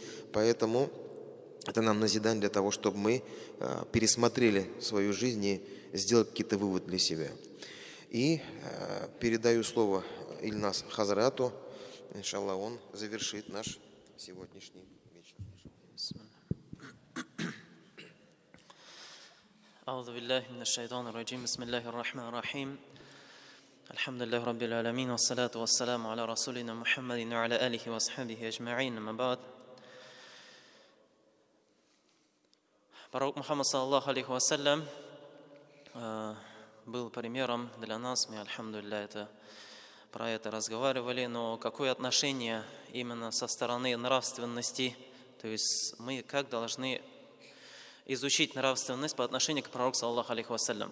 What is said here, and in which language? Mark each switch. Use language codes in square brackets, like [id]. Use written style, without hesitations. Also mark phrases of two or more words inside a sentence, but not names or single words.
[ru] Поэтому это нам назидание для того, чтобы мы пересмотрели свою жизнь и сделали какие-то выводы для себя. И передаю слово Ильнас Хазрату. Иншаллах, он завершит наш сегодняшний вечер. [ar] أعوذ بالله من الشيطان الرجيم بسم الله الرحمن الرحيم الحمد لله رب العالمين والصلاة والسلام على رسولنا محمد وعلى آله وصحبه أجمعين أما بعد. [ru] Пророк Мухаммад, [ar] صلى الله عليه وسلم, [ru] был примером для нас. Мы, альхамдулилля, про это разговаривали. Но какое отношение именно со стороны нравственности? То есть мы как должны изучить нравственность по отношению к пророку, [ar] صلى الله عليه وسلم?